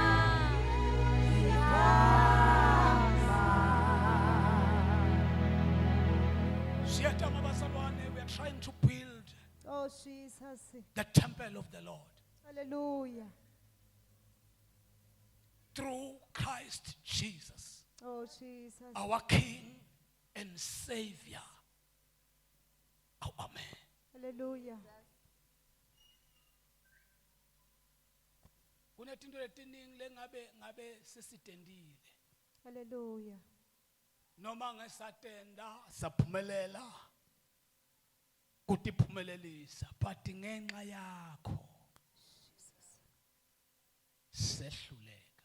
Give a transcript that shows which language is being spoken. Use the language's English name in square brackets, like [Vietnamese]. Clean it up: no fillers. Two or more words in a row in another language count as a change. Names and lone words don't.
[English] We are trying to build Oh, Jesus. the temple of the Lord Hallelujah. through Christ Jesus, Oh, Jesus. our King and Savior. Oh, amen. Hallelujah. [Swati] Kunetinto letiningi lengabe sisitendile Hallelujah. noma ngesatenda saphumelela kutiphumelelisa but ngenxa yakho sehluleka.